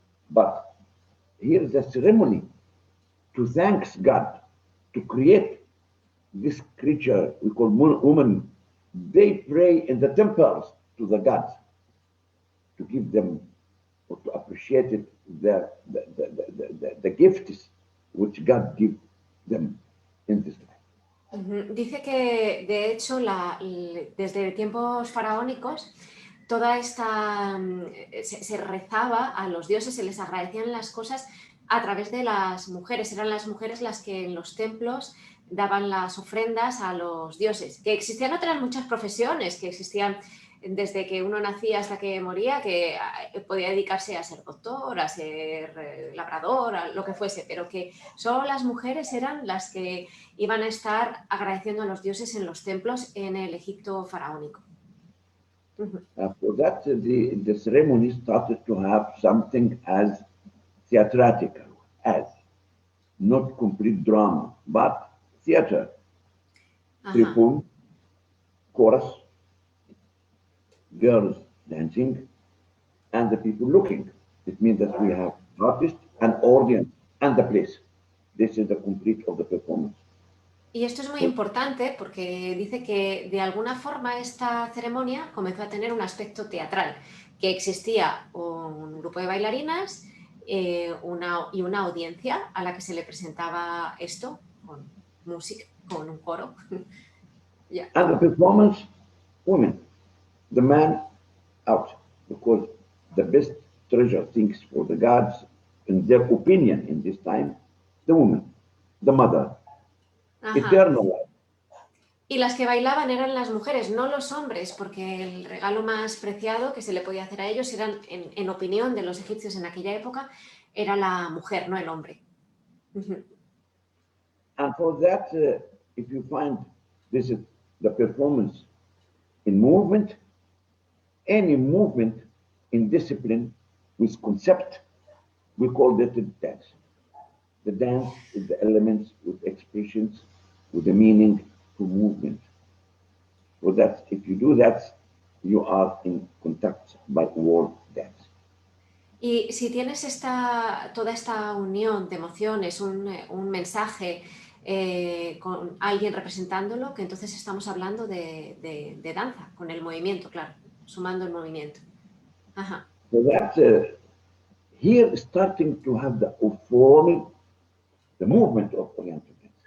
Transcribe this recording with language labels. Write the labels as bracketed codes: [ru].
[en] But here is a ceremony to thank God to create this creature we call woman. They pray in the temples to the gods to give them or to appreciate it, the gifts which God gives them in this life. [es] Dice que, de hecho, desde tiempos faraónicos, toda esta se rezaba a los dioses, se les agradecían las cosas a través de las mujeres. Eran las mujeres las que en los templos daban las ofrendas a los dioses. Que existían otras muchas profesiones, que existían desde que uno nacía hasta que moría, que podía dedicarse a ser doctor, a ser labrador, a lo que fuese, pero que solo las mujeres eran las que iban a estar agradeciendo a los dioses en los templos en el Egipto faraónico. [en] For that, the ceremony started to have something as theatrical, as not complete drama, but theater. Tribune, chorus, girls dancing, and the people looking. It means that we have artist and audience and the place. This is the complete of the performance. [es] Y esto es muy importante porque dice que de alguna forma esta ceremonia comenzó a tener un aspecto teatral, que existía un grupo de bailarinas y una audiencia a la que se le presentaba esto con música, con un coro. [en] Yeah. And the performance, women, the man out, because the best treasure things for the gods, in their opinion in this time, the woman, the mother, eternal life. [es] Y las que bailaban eran las mujeres, no los hombres, porque el regalo más preciado que se le podía hacer a ellos eran, en opinión de los egipcios en aquella época, era la mujer, no el hombre. [en] And for that, if you find this is the performance in movement, any movement in discipline with concept, we call that the dance. The dance with the elements, with expressions, with the meaning to movement. So that if you do that, you are in contact by word dance. [es] Y si tienes toda esta unión de emociones, un mensaje con alguien representándolo, que entonces estamos hablando de danza, con el movimiento, claro, sumando el movimiento. [en] So that here starting to have the forming, the movement of Oriental dance.